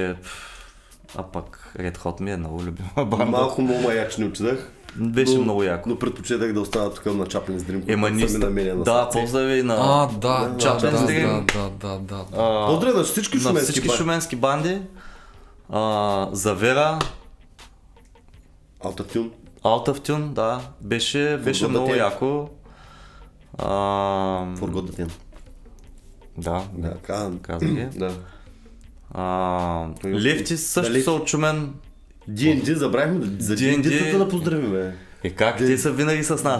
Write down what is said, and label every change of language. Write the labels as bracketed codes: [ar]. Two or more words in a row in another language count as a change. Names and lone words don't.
[bg] А пък Red Hot ми е много любима банда. Малко много маяч не отидах. Беше много яко. Но предпочитах да остана тук на Chaplin Dream. Да, поздрави на Chaplin Dream. Да. Поздрави на всички шуменски банди. Завера. Out of Tune, да. Беше много яко. Forgotten. Да, казах ги. Лефти също са от Шумен. D&D, забравихме за D&D-тата да поздравим, как? Те са винаги с нас.